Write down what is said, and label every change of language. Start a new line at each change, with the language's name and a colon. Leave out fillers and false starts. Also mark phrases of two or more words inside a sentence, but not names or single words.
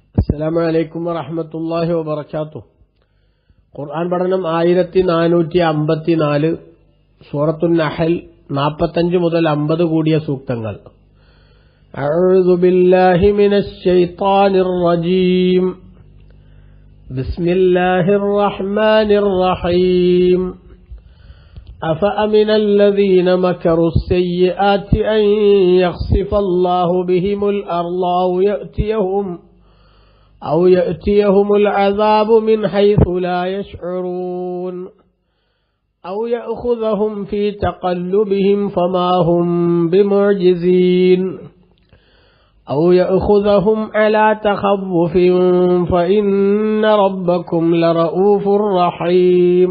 Arabic: السلام عليكم ورحمة الله وبركاته.
Malayalam: ഖുർആൻ പഠനം 1454 സൂറത്തുൻ നഹൽ 45 മുതൽ 50 കൂടിയ സൂക്തങ്ങൾ.
Arabic: أعوذ بالله من الشيطان الرجيم. بسم الله الرحمن الرحيم. أفأمن الذين مكروا السيئات أن يخسف الله بهم الأرض أو يأتيهم العذاب من حيث لا يشعرون أو يأخذهم في تقلبهم فما هم بمعجزين أو يأخذهم على تخوف فإن ربكم لرؤوف رحيم.